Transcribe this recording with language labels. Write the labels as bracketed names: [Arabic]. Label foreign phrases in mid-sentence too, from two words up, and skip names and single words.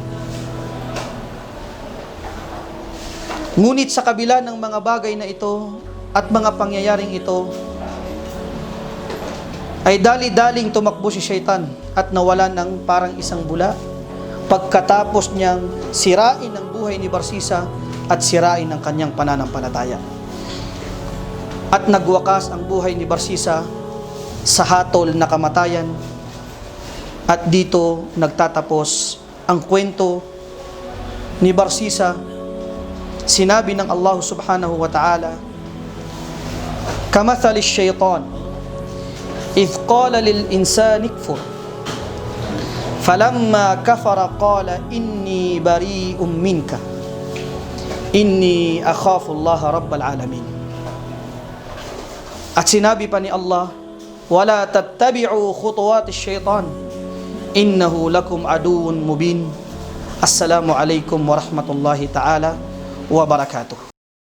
[Filipino] Ngunit sa kabila ng mga bagay na ito at mga pangyayaring ito, ay dali-daling tumakbo si Syaitan at nawala ng parang isang bula pagkatapos niyang sirain ang buhay ni Barsisa at sirain ang kanyang pananampalataya. At nagwakas ang buhay ni Barsisa sa hatol na kamatayan. At dito nagtatapos ang kwento ni Barsisa. Sinabi ng Allah [Arabic] سبحانه وتعالى كمثل الشيطان إذ قال للإنسان اكفر فلما كفر قال إني بريء منك إني أخاف الله رب العالمين. [Filipino] At sinabi pa ni Allah, [Arabic] ولا تتبعوا خطوات الشيطان إنه لكم عدو مبين. السلام عليكم ورحمة الله تعالى وبركاته.